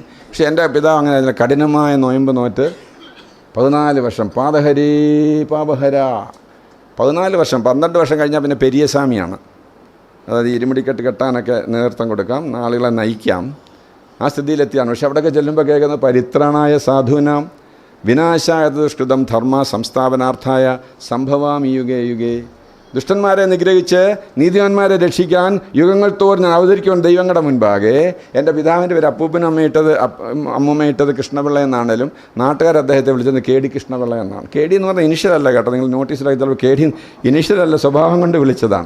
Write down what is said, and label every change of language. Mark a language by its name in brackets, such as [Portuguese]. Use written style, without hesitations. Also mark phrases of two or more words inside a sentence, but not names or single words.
[Malayalam] പക്ഷെ എൻ്റെ പിതാവ് അങ്ങനെ കഠിനമായ നോയമ്പ് നോറ്റ് 14 വർഷം പാദഹരി പാപഹര. 14 വർഷം, 12 വർഷം കഴിഞ്ഞാൽ പിന്നെ പെരിയസ്വാമിയാണ്. അതായത് ഇരുമുടിക്കെട്ട് കെട്ടാനൊക്കെ നേതൃത്വം കൊടുക്കാം, ആളുകളെ നയിക്കാം. ആ സ്ഥിതിയിലെത്തിയാണ്. പക്ഷെ അവിടെയൊക്കെ ചെല്ലുമ്പോൾ കേൾക്കുന്നത് [Sanskrit] പരിത്രാണായ സാധൂനാം വിനാശായ ദുഷ്കൃതം ധർമ്മ സംസ്ഥാപനാർത്ഥായ സംഭവാമി യുഗേ യുഗേ. [Malayalam] ദുഷ്ടന്മാരെ നിഗ്രഹിച്ച് നീതിമാന്മാരെ രക്ഷിക്കാൻ യുഗങ്ങൾ തോറും ഞാൻ അവതരിക്കുവാൻ ദൈവങ്ങളുടെ മുൻപാകെ. എൻ്റെ പിതാവിൻ്റെ പേര് അപ്പൂപ്പനും അമ്മൂമ്മ ഇട്ടത് കൃഷ്ണപിള്ള എന്നാണേലും നാട്ടുകാർ അദ്ദേഹത്തെ വിളിച്ചത് കെ ഡി കൃഷ്ണപിള്ള എന്നാണ്. കെ ഡി എന്ന് പറഞ്ഞാൽ ഇനിഷ്യലല്ല കേട്ടോ, നിങ്ങൾ നോട്ടീസിലാക്കി തരുമ്പോൾ കെ ഡി ഇനിഷ്യലല്ല, സ്വഭാവം കൊണ്ട് വിളിച്ചതാണ്.